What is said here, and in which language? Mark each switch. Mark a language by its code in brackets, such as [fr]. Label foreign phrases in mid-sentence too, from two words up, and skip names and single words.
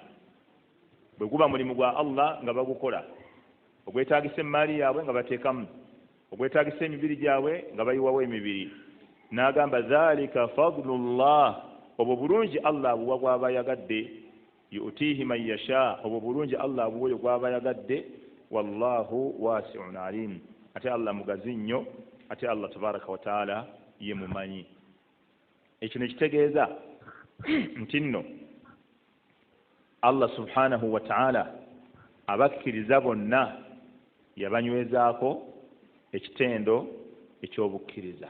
[lg] Bwe guba mulimu gwa Allah nga bagukola, ogwetaagisa emmaali yaabwe nga bateekamu, ogwetaagisa emibiri gyabwe nga bayiwawo emibiri. N'agamba [ar] ذلك فضل الله, [lg] obwo bulungi Allah abuwa gw'aba yagadde, [ar] يؤتيه من يشاء, [lg] obwo bulungi Allah abuwa oyo gw'aba yagadde, [ar] والله واسع عليم, [lg] ate Allah mugazi nnyo, ate Allah [ar] تبارك وتعالى [lg] ye mumanyi. Ekyo ne kitegeeza nti nno Allah [ar] سبحانه وتعالى [lg] abakkiriza bonna yabanywezaako ekitendo ekyobukkiriza.